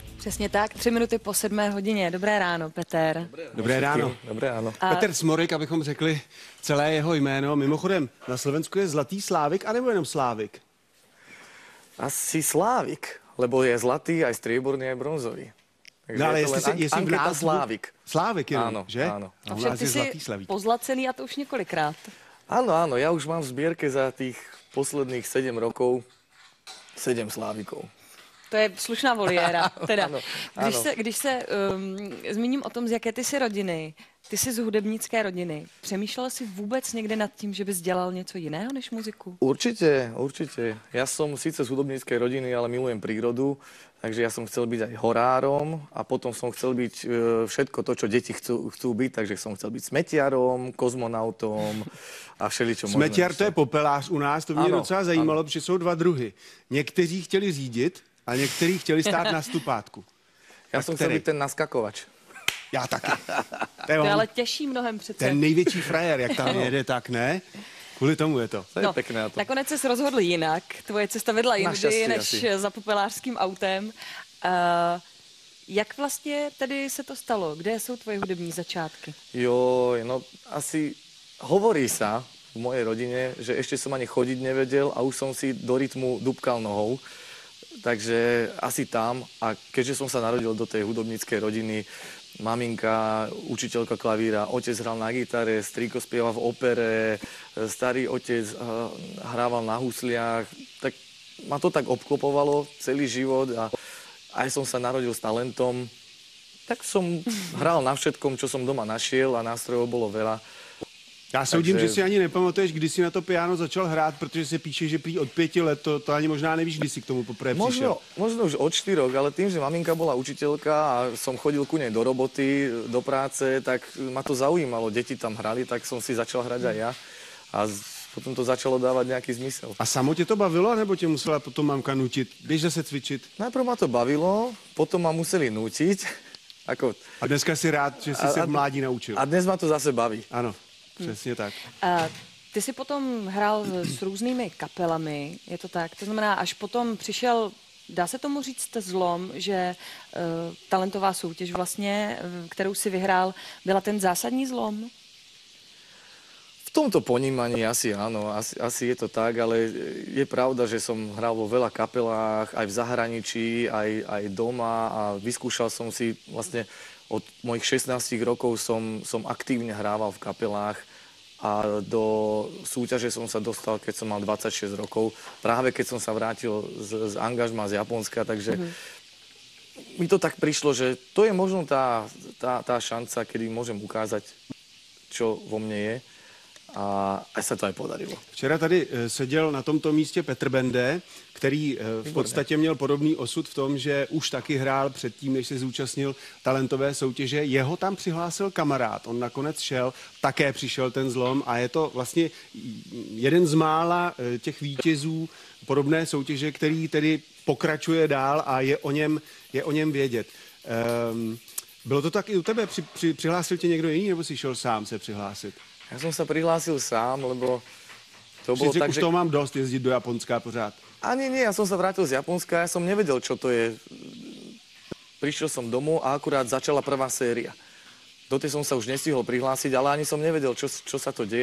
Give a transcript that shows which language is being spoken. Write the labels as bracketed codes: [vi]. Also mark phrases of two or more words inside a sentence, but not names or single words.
[cs] Přesně tak, 3 minuty po 7 hodině. Dobré ráno, Peter. Dobré ráno. Dobré ráno. Petr Smoryk, abychom řekli celé jeho jméno. Mimochodem, na Slovensku je Zlatý Slávik, anebo jenom Slávik? [sk] Asi Slávik, lebo je zlatý, aj strieborný, aj bronzový. Takže No ale je to [cs] jestli v anketa názvu... Slávik. Slávik jenom, [sk] Áno, že? áno. [cs] A u Ovšem nás ty je jsi Zlatý Slavík. pozlacený a to už několikrát. [sk] Áno, áno, ja už mám v zbierke za tých posledných 7 rokov 7 Slávikov. [cs] To je slušná voliéra. Teda, Ano, když se zmíním o tom, z jaké ty jsi rodiny, ty jsi z hudebnické rodiny, přemýšlel jsi vůbec někde nad tím, že bys dělal něco jiného než muziku? [sk] Určite, určite. Ja som síce z hudobníckej rodiny, ale milujem prírodu, takže ja som chcel byť aj horárom a potom som chcel byť všetko to, čo deti chcú byť, takže som chcel byť smetiarom, kozmonautom a všeličo možné. [cs] Smetiar to je popelář u nás, to mě Ano, docela zajímalo, protože jsou dva druhy. Někteří chtěli řídit a někteří chtěli stát na stupátku. [sk] Ja som chcel byť ten naskakovač. [cs] Já taky. To je ale těžší mnohem přece. Ten největší frajer, jak tam jede, tak ne? Kvůli tomu je to. [sk] To je pekné na to. [cs] Nakonec jsi rozhodl jinak. Tvoje cesta vedla jindy Naštěstí než asi. za popelářským autem. Jak vlastně tedy se to stalo? Kde jsou tvoje hudební začátky? [sk] Joj, no asi hovorí sa v mojej rodine, že ešte som ani chodiť nevedel a už som si do rytmu dúbkal nohou. Takže asi tam. A keďže som sa narodil do tej hudobníckej rodiny, maminka, učiteľka klavíra, otec hral na gitare, strýko spieval v opere, starý otec hrával na husliach, tak ma to tak obklopovalo celý život a aj som sa narodil s talentom. Tak som hral na všetkom, čo som doma našiel a nástrojov bolo veľa. [cs] Já soudím, [sk] Takže- [cs] že si ani nepamatuješ, kdy jsi na to piano začal hrát, protože se píše, že prý od 5 let, to ani možná nevíš, kdy jsi k tomu poprvé přišel. [sk] Možno už od 4, ale tým, že maminka bola učiteľka a som chodil ku nej do roboty, do práce, tak ma to zaujímalo. Deti tam hrali, tak som si začal hrať aj ja. A potom to začalo dávať nejaký zmysel. [cs] A samo tě to bavilo, nebo tě musela potom mamka nutit? Běž zase cvičit. [sk] Najprv ma to bavilo, potom ma museli nútiť. [cs] A dneska si rád, že jsi se v mládí naučil. [sk] A dnes ma to zase baví. [cs] Ano, přesně tak. Ty jsi potom hrál s různými kapelami, je to tak? To znamená, až potom přišel, dá se tomu říct zlom, že talentová soutěž vlastně, kterou si vyhrál, byla ten zásadní zlom? [sk] V tomto ponímaní asi áno, asi je to tak, ale je pravda, že som hral vo veľa kapelách, aj v zahraničí, aj doma a vyskúšal som si vlastne od mojich 16 rokov som aktívne hrával v kapelách a do súťaže som sa dostal, keď som mal 26 rokov, práve keď som sa vrátil z angažma z Japonska, takže mi to tak prišlo, že to je možno tá šanca, kedy môžem ukázať, čo vo mne je. A aj sa to aj podarilo. [cs] Včera tady seděl na tomto místě Petr Bende, který v podstatě měl podobný osud v tom, že už taky hrál předtím, než se zúčastnil talentové soutěže. Jeho tam přihlásil kamarád, on nakonec šel, také přišel ten zlom a je to vlastně jeden z mála těch vítězů podobné soutěže, který tedy pokračuje dál a je o něm vědět. Bylo to tak i u tebe? Přihlásil tě někdo jiný, nebo jsi šel sám se přihlásit? [sk] Ja som sa prihlásil sám, lebo to bolo tak, [cs] už toho mám dost jezdit do Japonska pořád. [sk] Ani nie, ja som sa vrátil z Japonska, ja som nevedel, čo to je. Prišiel som domov a akurát začala prvá séria. Do tej som sa už nestihol prihlásiť, ale ani som nevedel, čo sa to deje.